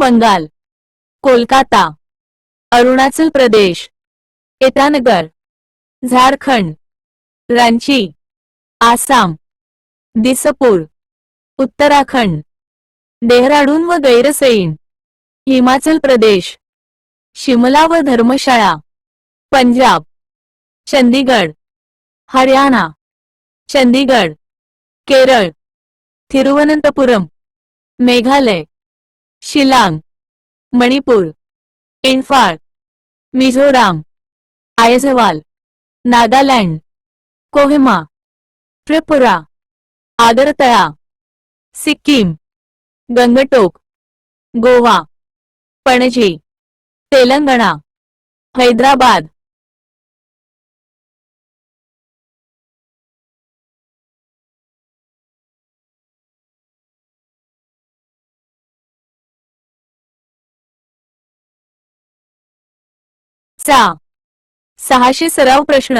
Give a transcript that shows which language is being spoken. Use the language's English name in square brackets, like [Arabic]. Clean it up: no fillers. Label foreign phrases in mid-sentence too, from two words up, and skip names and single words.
[Marathi] बंगाल, कोलकाता, अरुणाचल प्रदेश, ईटानगर, झारखंड, रांची, आसाम, दिसपूर, उत्तराखंड, डेहराडून व गैरसैण, हिमाचल प्रदेश, शिमला व धर्मशाळा, पंजाब, चंदीगड, हरियाणा, चंदीगड, केरळ, तिरुवनंतपुरम, मेघालय, शिलांग, मणिपूर, इम्फाळ, मिझोराम, आयझवाल, नागालँड, कोहिमा, त्रिपुरा, आगरतळा, सिक्कीम, गंगटोक, गोवा, पणजी, तेलंगणा, हैदराबाद. चा 600 सराव प्रश्न.